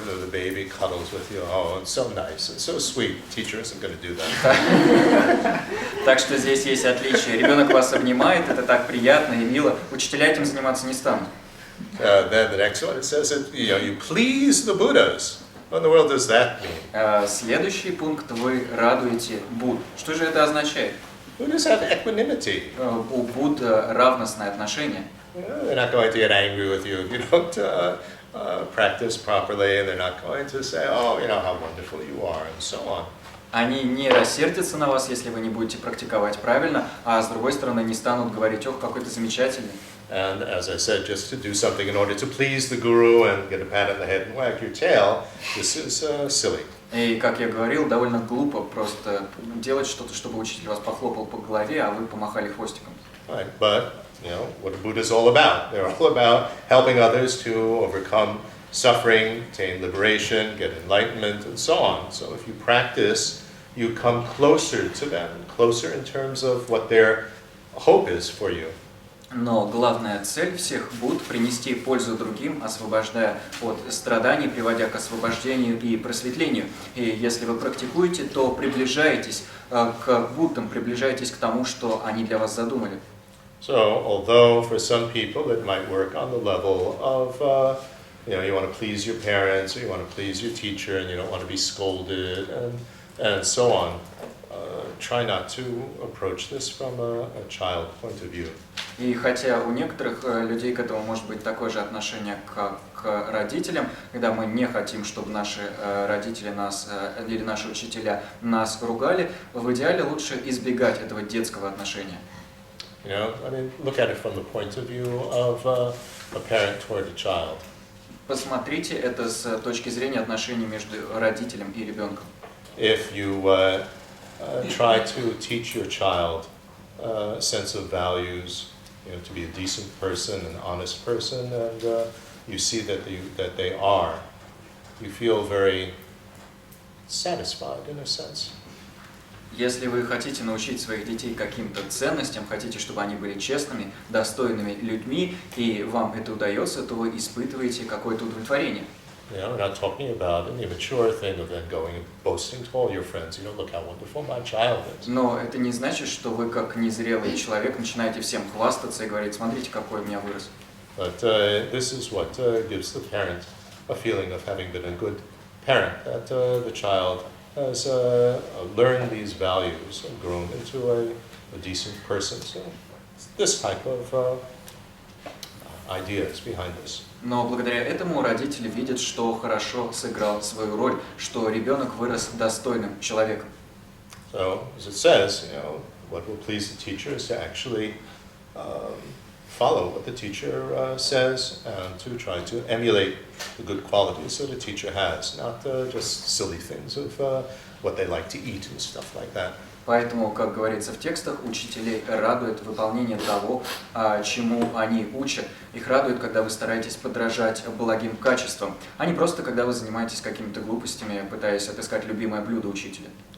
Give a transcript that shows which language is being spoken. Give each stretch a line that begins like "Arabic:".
English: The baby cuddles with you. Oh, it's so nice. It's so sweet. Teacher isn't going to do that.
Russian: Так что здесь есть отличие. Ребенок вас обнимает, это так приятно и мило. Учителя этим заниматься не станут.
English: Then the next one, it says that you please the Buddhas. What in the world does that mean?
Russian: Следующий пункт: вы радуете Будд. Что же это означает?
English: Buddhas have equanimity.
Russian: У Будд равностное отношение.
English: They're not going to get angry with you if you don't practice properly, and they're not going to say, oh, how wonderful you are, and so on.
Russian: Они не рассердятся на вас, если вы не будете практиковать правильно, а с другой стороны не станут говорить: ох, какой ты замечательный.
English: And as I said, just to do something in order to please the guru and get a pat on the head and wag your tail, this is silly.
Russian: И, как я говорил, довольно глупо просто делать что-то, чтобы учитель вас похлопал по голове, а вы помахали хвостиком.
English: Right, but what are Buddhas all about? They're all about helping others to overcome suffering, attain liberation, get enlightenment, and so on. So if you practice, you come closer to them, closer in terms of what their hope is for you.
Russian: Но главная цель всех Будд — принести пользу другим, освобождая от страданий, приводя к освобождению и просветлению. И если вы практикуете, то приближаетесь к Буддам, приближаетесь к тому, что они для вас задумали.
English: So, although for some people it might work on the level of, you want to please your parents, or you want to please your teacher, and you don't want to be scolded, and so on, try not to approach this from a child point of view.
Russian: И хотя у некоторых людей к этому может быть такое же отношение, как к родителям, когда мы не хотим, чтобы наши родители нас или наши учителя нас ругали, в идеале лучше избегать этого детского отношения.
English: Look at it from the point of view of a parent toward a child.
Russian: Посмотрите это с точки зрения отношений между родителем и ребенком.
English: If you try to teach your child a sense of values, to be a decent person, an honest person, and you see that they are, you feel very satisfied in a sense.
Russian: Если вы хотите научить своих детей каким-то ценностям, хотите, чтобы они были честными, достойными людьми, и вам это удается, то вы испытываете какое-то удовлетворение.
English: We're not talking about an immature thing of then going and boasting to all your friends, look how wonderful my child is.
Russian: Но это не значит, что вы, как незрелый человек, начинаете всем хвастаться и говорить: смотрите, какой у меня вырос.
English: But this is what gives the parent a feeling of having been a good parent, that the child has learned these values and grown into a decent person. So this type of ideas behind this.
Russian: Но благодаря этому родители видят, что хорошо сыграл свою роль, что ребенок вырос достойным человеком.
English: So, as it says, what will please the teacher is to actually follow what the teacher says and to try to emulate the good qualities that a teacher has, not just silly things of what they like to eat and stuff like that.
Russian: Поэтому, как говорится в текстах, учителей радует выполнение того, чему они учат. Их радует, когда вы стараетесь подражать благим качествам, а не просто, когда вы занимаетесь какими-то глупостями, пытаясь отыскать любимое блюдо учителя.